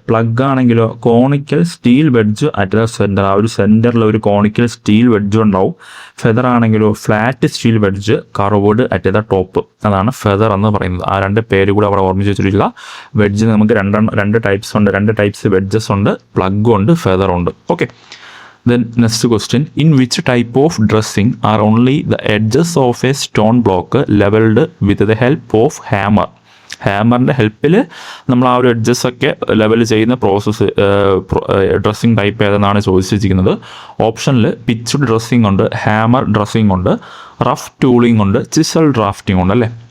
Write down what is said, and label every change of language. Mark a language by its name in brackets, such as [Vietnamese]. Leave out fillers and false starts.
[Malayalam] Plug ആണെങ്കിലോ conical steel wedge at the centre, ആ ഒരു സെൻറ്ററിൽ ഒരു കോണിക്കൽ സ്റ്റീൽ വെഡ്ജ് ഉണ്ടാവും. ഫെദർ ആണെങ്കിലോ flat steel wedge curved at the top, അതാണ് ഫെദർ എന്ന് പറയുന്നത്. ആ 2 പേര് കൂടെ അവിടെ ഓർമ്മിച്ച് വെച്ചിരിക്കുക. വെഡ്ജ് നമുക്ക് 2 ടൈപ്സ് ഉണ്ട്, 2 ടൈപ്സ് വെഡ്ജസ് ഉണ്ട്, പ്ലഗും ഉണ്ട് ഫെദറും ഉണ്ട്. [English] Okay, then next question, in which type of dressing are only the edges of a stone block leveled with the help of hammer? [Malayalam] ഹാമറിൻ്റെ ഹെൽപ്പിൽ നമ്മൾ ആ ഒരു എഡ്ജസ് ഒക്കെ ലെവൽ ചെയ്യുന്ന പ്രോസസ്സ് ഡ്രസ്സിങ് ടൈപ്പ് ഏതെന്നാണ് ചോദിച്ചിരിക്കുന്നത്. ഓപ്ഷനിൽ പിച്ച്ഡ് ഡ്രസ്സിംഗ് ഉണ്ട്, ഹാമർ ഡ്രസ്സിംഗ് ഉണ്ട്, rough tooling ഉണ്ട്, ചിസൽ ഡ്രാഫ്റ്റിംഗ് ഉണ്ട് അല്ലേ.